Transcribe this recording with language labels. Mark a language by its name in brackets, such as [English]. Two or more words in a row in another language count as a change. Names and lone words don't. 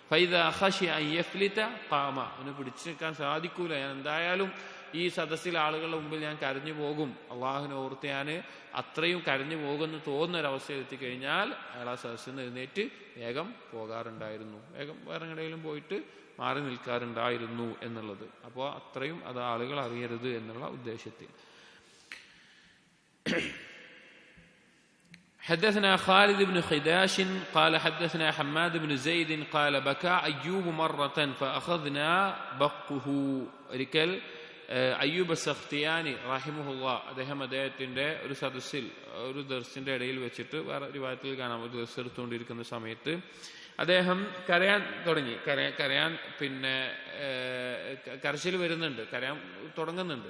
[Malayalam] അവന് പിടിച്ചു വെക്കാൻ സാധിക്കൂല, ഞാൻ എന്തായാലും ഈ സദസ്സിൽ ആളുകളുടെ മുമ്പിൽ ഞാൻ കരഞ്ഞു പോകും, അള്ളാഹുവിനെ ഓർത്ത് ഞാൻ അത്രയും കരഞ്ഞു പോകുമെന്ന് തോന്നുന്നൊരവസ്ഥയിൽ എത്തിക്കഴിഞ്ഞാൽ അയാൾ ആ സദസ്സിൽ നിന്ന് എഴുന്നേറ്റ് വേഗം പോകാറുണ്ടായിരുന്നു, വേഗം വേറെങ്ങടെയും പോയിട്ട് മാറി നിൽക്കാറുണ്ടായിരുന്നു എന്നുള്ളത്. അപ്പോൾ അത്രയും അത് ആളുകൾ അറിയരുത് എന്നുള്ള ഉദ്ദേശത്തിൽ. [Arabic] حدثنا خالد بن خداش قال حدثنا حماد بن زيد قال بكى أيوب مرة فأخذنا بقه. [Malayalam] ഒരിക്കൽ അയ്യൂബ് സഖ്തിയാനി റഹിമഹുല്ലാ അദ്ദേഹത്തിന്റെ ഒരു സദസ്സിൽ ഒരു ദർസിന്റെ ഇടയിൽ വെച്ചിട്ട് വേറെ റിവായത്തിൽ കാണാം, ഒരു ദർസ് എടുത്തുകൊണ്ടിരിക്കുന്ന സമയത്ത് അദ്ദേഹം കരയാൻ തുടങ്ങി. കരയാൻ പിന്നെ കരച്ചിൽ വരുന്നുണ്ട്, കരയാൻ തുടങ്ങുന്നുണ്ട്.